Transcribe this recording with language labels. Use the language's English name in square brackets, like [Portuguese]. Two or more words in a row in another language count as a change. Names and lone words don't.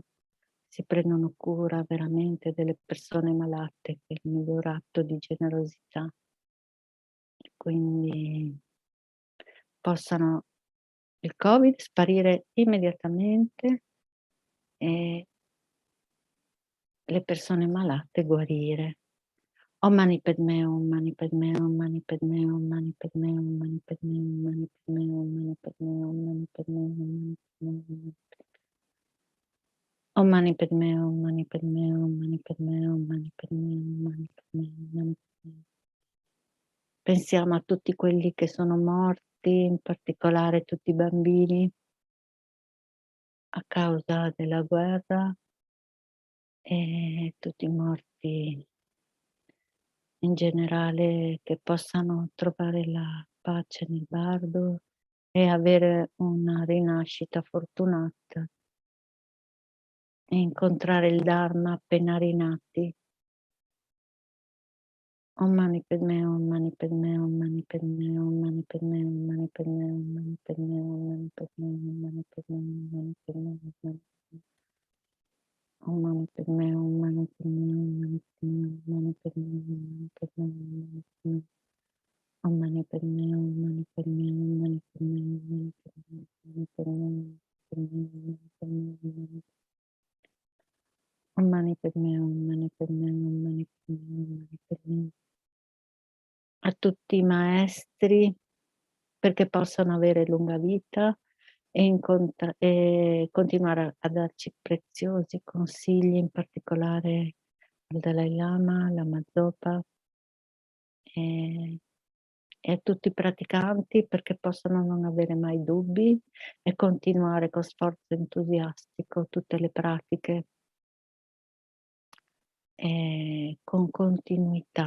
[Italian] Si prendono cura veramente delle persone malate, che è il miglior atto di generosità. Quindi possano il Covid sparire immediatamente e le persone malate guarire. [Sanskrit] Om mani padme, om mani padme, om mani padme, om mani padme, om mani padme, om mani padme, om mani padme, om mani padme, om mani padme. Om mani padme, om mani padme, om mani padme, om mani padme, om mani padme, om mani padme. [Italian] Pensiamo a tutti quelli che sono morti, in particolare tutti i bambini, a causa della guerra e tutti i morti in generale, che possano trovare la pace nel bardo e avere una rinascita fortunata e incontrare il Dharma appena rinati. [Sanskrit] Om mani padme, om mani padme, om mani padme, om mani padme, om mani padme, om mani padme, om mani padme, om mani padme, om mani padme, om mani padme. Om Mani Padme, Om Mani Padme, Om Mani Padme, Om Mani Padme, Om Mani Padme, Om Mani Padme, Om Mani Padme, Om Mani Padme, Om Mani Padme. [Italian] A tutti i maestri, perché possano avere lunga vita e continuare a darci preziosi consigli, in particolare al Dalai Lama, Lama Zopa, e a tutti i praticanti, perché possano non avere mai dubbi e continuare con sforzo entusiastico tutte le pratiche con continuità.